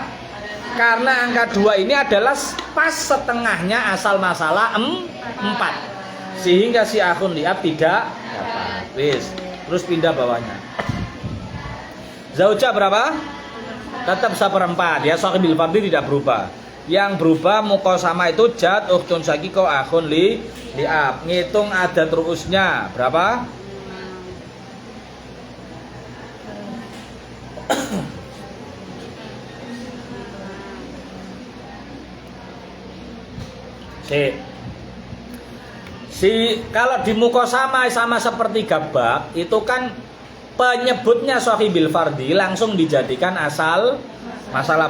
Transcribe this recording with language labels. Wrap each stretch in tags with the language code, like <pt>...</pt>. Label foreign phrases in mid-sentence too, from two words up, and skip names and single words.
<id>Karena angka 2 ini adalah pas setengahnya asal masalah 4. Sehingga si</id> <ar>أخ لأب</ar> <id>tidak dapat. Terus pindah bawahnya. Zaujah berapa? Tetap 1/4 ya,</id> <ar>صاحب الفرض</ar> <id>tidak berubah. Yang berubah muqasamah itu jad,</id> <ar>أخت شقيقة، أخ لأب.</ar> <id>Ngitung adat ru'usnya berapa? Kalau di muqasamah sama 1/3 bab itu kan penyebutnya</id> <ar>صاحب الفرض</ar> <id>langsung dijadikan asal masalah.</id>